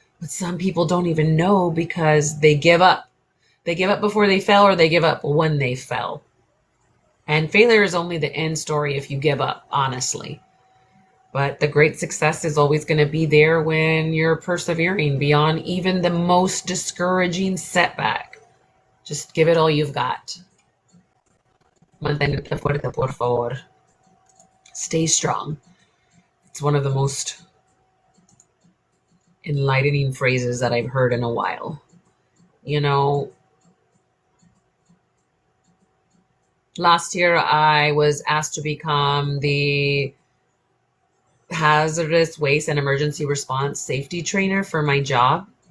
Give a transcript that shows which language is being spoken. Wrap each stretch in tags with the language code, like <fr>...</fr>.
<en>But some people don't even know because they give up. They give up before they fell, or they give up when they fell. And failure is only the end story if you give up, honestly. But the great success is always going to be there when you're persevering beyond even the most discouraging setback. Just give it all you've got.</en> <es>Mantente fuerte, por favor.</es> <en>Stay strong. It's one of the most enlightening phrases that I've heard in a while. You know, last year I was asked to become the hazardous waste and emergency response safety trainer for my job.</en>